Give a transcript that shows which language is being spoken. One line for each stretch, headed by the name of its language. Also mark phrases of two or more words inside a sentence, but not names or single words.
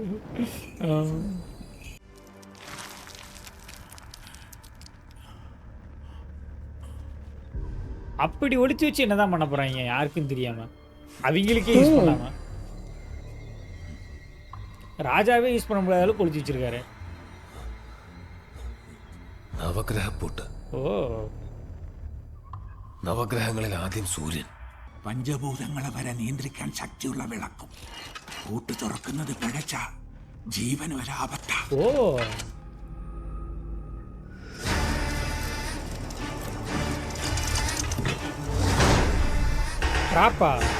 Tamil: அப்படி ஒளிச்சு வச்சு என்னதான் பண்ண போறாங்க யாருக்கும் தெரியாம, அவங்களுக்கே யூஸ் பண்ணாம. ராஜாவே யூஸ் பண்ண முடியாத அளவுக்கு ஒளிச்சு வச்சிருக்காரு.
Malayalam: നവഗ്രഹപ്പൂട്ട്. ഓ നവഗ്രഹങ്ങളിൽ ആദ്യം സൂര്യൻ. പഞ്ചഭൂതങ്ങളെ വരെ നിയന്ത്രിക്കാൻ ശക്തിയുള്ള വിളക്കും. കൂട്ട് തുറക്കുന്നത് പിഴച്ച ജീവൻ ഒരാപത്ത. ഓ ട്രാപ്പാ.